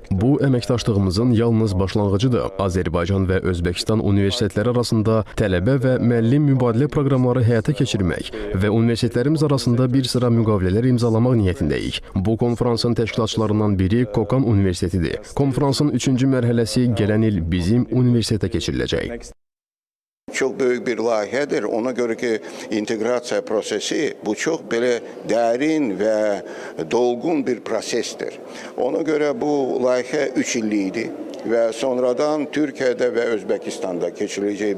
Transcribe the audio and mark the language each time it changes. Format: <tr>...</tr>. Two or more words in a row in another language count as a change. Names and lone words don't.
<az>Bu, əməkdaşlığımızın yalnız başlanğıcıdır. Azərbaycan və Özbəkistan universitetləri arasında tələbə və müəllim mübadilə proqramları həyata keçirmək və universitetlərimiz arasında bir sıra müqavilələr imzalamaq niyyətindəyik. Bu konferansın təşkilatçılarından biri Kokan Universitetidir. Konferansın 3-cü mərhələsi gələn il bizim universitetə keçiriləcək.</az> <tr>Çok büyük bir layihədir. Ona göre ki</tr> <az>integrasiya prosesi</az> <tr>bu çok böyle derin ve dolgun bir prosestir. Ona göre bu layihə 3 illiydi ve sonradan Türkiye'de ve Özbekistan'da geçirileceği.</tr>